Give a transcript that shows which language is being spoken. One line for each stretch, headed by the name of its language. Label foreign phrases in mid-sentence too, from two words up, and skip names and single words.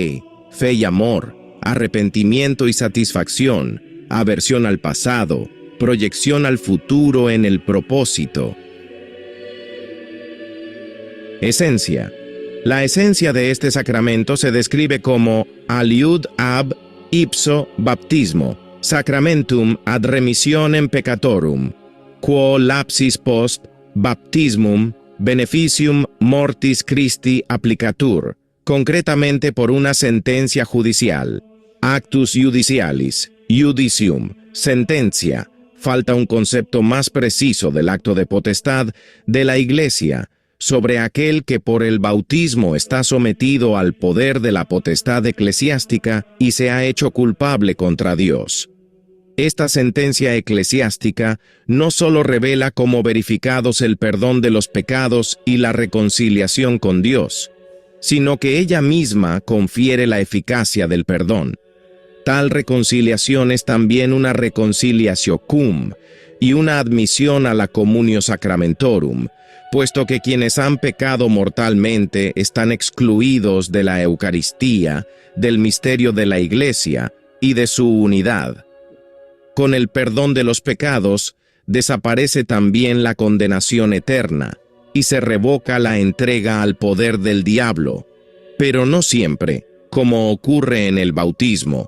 Spanish: fe y amor, arrepentimiento y satisfacción, aversión al pasado, proyección al futuro en el propósito. Esencia. La esencia de este sacramento se describe como
Latin: aliud ab ipso baptismo, sacramentum ad remissionem peccatorum, quo lapsis post baptismum beneficium mortis Christi applicatur,
Spanish: concretamente por una sentencia judicial,
Latin: actus judicialis, judicium,
Spanish: sentencia, falta un concepto más preciso del acto de potestad de la Iglesia, sobre aquel que por el bautismo está sometido al poder de la potestad eclesiástica y se ha hecho culpable contra Dios. Esta sentencia eclesiástica no solo revela como verificados el perdón de los pecados y la reconciliación con Dios, sino que ella misma confiere la eficacia del perdón. Tal reconciliación es también una
Latin: reconciliatio cum
Spanish: y una admisión a la
Latin: communio sacramentorum,
Spanish: puesto que quienes han pecado mortalmente están excluidos de la Eucaristía, del misterio de la Iglesia y de su unidad. Con el perdón de los pecados, desaparece también la condenación eterna y se revoca la entrega al poder del diablo, pero no siempre, como ocurre en el bautismo.